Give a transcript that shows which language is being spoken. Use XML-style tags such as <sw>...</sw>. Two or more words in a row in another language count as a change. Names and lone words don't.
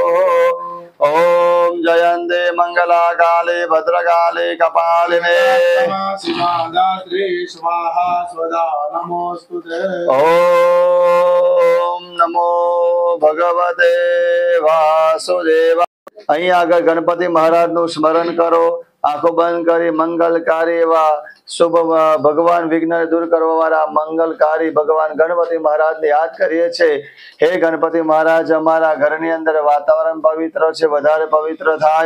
<sa>ओम जयन्ते मंगला काली भद्रकाली कपालिने स्वाहा स्वदा नमोस्तुते। ओम नमो भगवते वासुदेव।</sa> <gu>અહીં આગળ ગણપતિ મહારાજનું સ્મરણ કરો, આંખો બંધ કરી મંગલકારી એવા શુભ ભગવાન વિઘ્ન દૂર કરવા વાળા મંગલકારી ભગવાન ગણપતિ મહારાજને યાદ કરીએ છીએ। હે ગણપતિ મહારાજ, અમારા ઘરની અંદર વાતાવરણ પવિત્ર છે, વધારે પવિત્ર થાય।</gu>